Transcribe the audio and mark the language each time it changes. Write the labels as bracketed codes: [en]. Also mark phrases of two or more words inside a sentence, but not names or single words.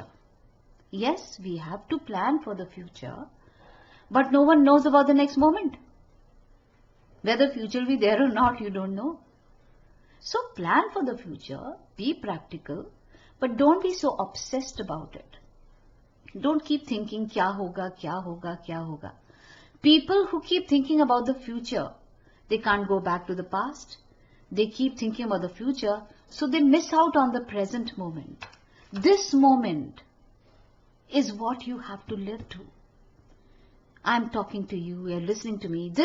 [en] Yes, we have to plan for the future, but no one knows about the next moment. Whether future will be there or not, you don't know. So plan for the future, be practical, but don't be so obsessed about it. Don't keep thinking, [hi] क्या होगा, क्या होगा, क्या होगा. [en] People who keep thinking about the future, they can't go back to the past. They keep thinking about the future, so they miss out on the present moment. This moment is what you have to live to. I'm talking to you, you're listening to me.